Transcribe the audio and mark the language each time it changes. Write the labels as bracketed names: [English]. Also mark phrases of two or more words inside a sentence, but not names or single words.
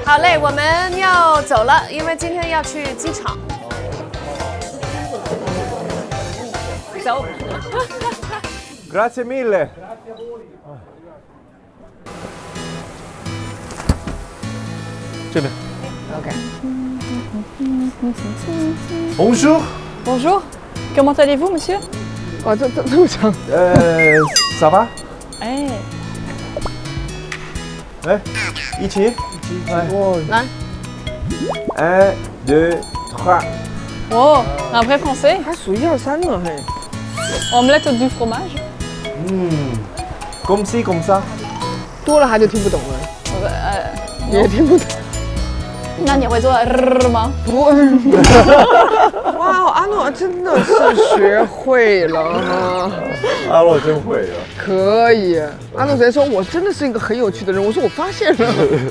[Chinese] 好嘞，我们要走了，因为今天要去机场。走。 [Italian] Grazie mille。 [Chinese] 这边。 OK。 [French] Bonjour。 Bonjour. Comment allez-vous, monsieur? [Chinese] 哇，这么长。 [French] ça va？ [Chinese] 哎。来，一起，来。 1, 2, 3。 [French] 哦 un vrai français. [Chinese] 还数1、2、3呢，嘿。 [French] Omelette du fromage. comme ci comme ça。 [Chinese] 多了他就听不懂了。也听不懂。那你会做吗？不。哇，阿诺真的是学会了哈。阿诺真会了。可以。阿诺昨天说我真的是一个很有趣的人，我说我发现了。